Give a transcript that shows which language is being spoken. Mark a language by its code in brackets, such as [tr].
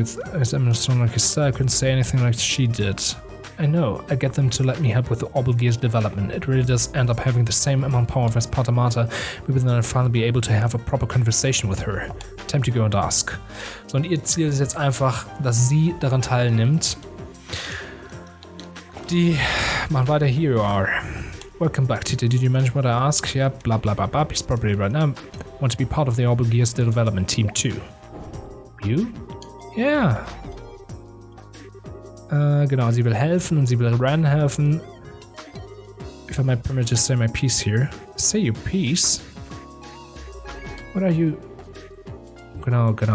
[en] As I'm not strong like his style, I couldn't say anything like she did. I know. I get them to let me help with the Orbital Gear's development. It really does end up having the same amount of power as Patamata. Maybe then I'll finally be able to have a proper conversation with her. Time to go and ask. [de] So, und ihr Ziel ist jetzt einfach, dass sie daran teilnimmt. [en] Die machen weiter. Here you are. Welcome back, Tita. Did you manage what I asked? Yeah, blah blah blah blah. He's probably right now. Want to be part of the Orbital Gear's development team too. You? Yeah. [de] Genau, sie will helfen und sie will Ren helfen. [en] If I might permit to say my piece here. Say your piece? What are you? Genau.